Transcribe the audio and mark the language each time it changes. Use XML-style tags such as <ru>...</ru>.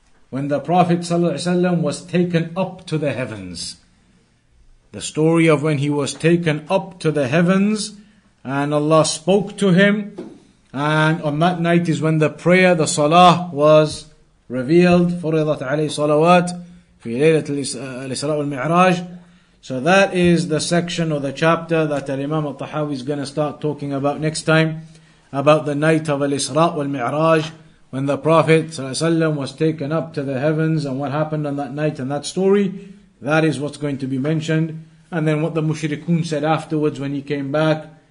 <en>When the Prophet ﷺ was taken up to the heavens. The story of when he was taken up to the heavens and Allah spoke to him. And on that night is when the prayer, the salah was revealed.</en> <ar>فُرِضَتْ عَلَيْهِ صَلَوَاتٍ في ليلة الإسراء والمعراج.</ar> <en>So that is the section or the chapter that Imam al-Tahawi is going to start talking about next time. About the night of Al-Isra wal-Mi'raj. When the Prophet ﷺ was taken up to the heavens and what happened on that night and that story. That is what's going to be mentioned. And then what the mushrikun said afterwards when he came back.</en>